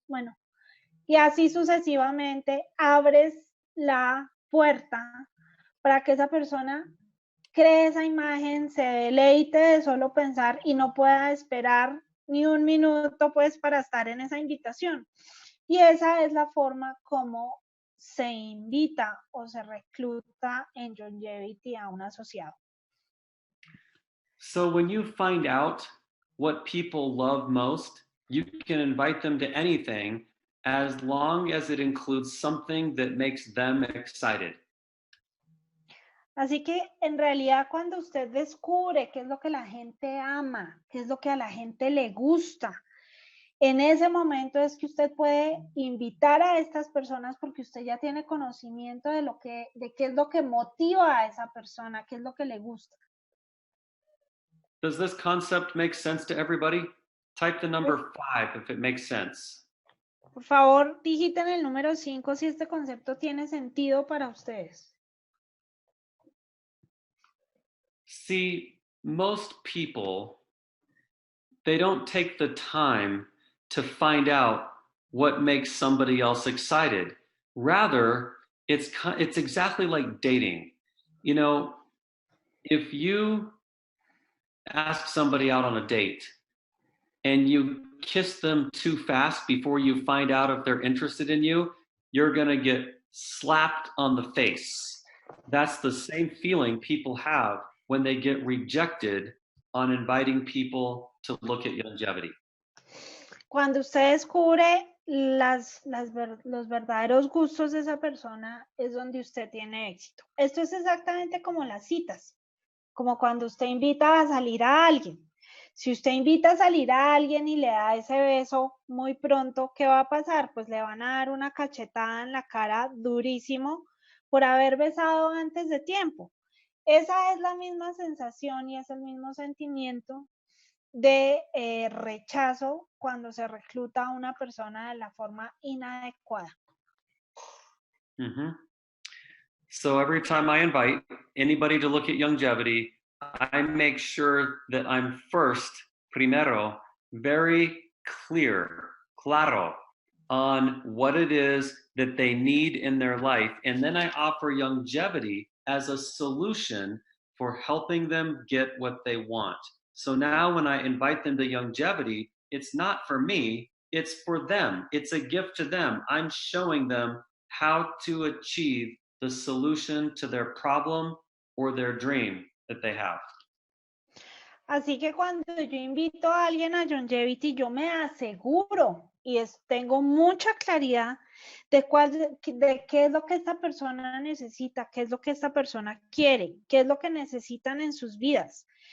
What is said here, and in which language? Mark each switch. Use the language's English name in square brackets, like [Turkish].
[Spanish] Bueno, y así sucesivamente abres la puerta para que esa persona cree esa imagen, se deleite de solo pensar y no pueda esperar ni un minuto pues para estar en esa invitación. Y esa es la forma como se invita o se recluta en Youngevity a un asociado. [English] So when you find out what people love most, you can invite them to anything as long as it includes something that makes them excited. [Spanish] Así que en realidad cuando usted descubre qué es lo que la gente ama, qué es lo que a la gente le gusta, en ese momento es que usted puede invitar a estas personas porque usted ya tiene conocimiento de qué es lo que motiva a esa persona, qué es lo que le gusta. [English] Does this concept make sense to everybody? Type the number 5 if it makes sense. [Spanish] Por favor, digiten el número 5 si este concepto tiene sentido para ustedes. [English] See, most people, they don't take the time to find out what makes somebody else excited. Rather, it's exactly like dating. You know, if you ask somebody out on a date and you kiss them too fast before you find out if they're interested in you, you're going to get slapped on the face. That's the same feeling people have when they get rejected on inviting people to look at longevity. [Spanish] Cuando usted descubre los verdaderos gustos de esa persona, es donde usted tiene éxito. Esto es exactamente como las citas, como cuando usted invita a salir a alguien. Si usted invita a salir a alguien y le da ese beso muy pronto, ¿qué va a pasar? Pues le van a dar una cachetada en la cara durísimo por haber besado antes de tiempo. Esa es la misma sensación y es el mismo sentimiento de rechazo cuando se recluta a una persona de la forma inadecuada. Mm-hmm. [English] So every time I invite anybody to look at longevity, I make sure that I'm first, [Spanish] primero, [English] very clear, [Spanish] claro, [English] on what it is that they need in their life. And then I offer longevity as a solution for helping them get what they want. So now when I invite them to longevity, it's not for me, it's for them. It's a gift to them. I'm showing them how to achieve the solution to their problem or their dream that they have. [Spanish] Así que cuando yo invito a alguien a Youngevity, yo me aseguro y tengo mucha claridad de qué es lo que esta persona necesita, qué es lo que esta persona quiere, qué es lo que necesitan en sus vidas.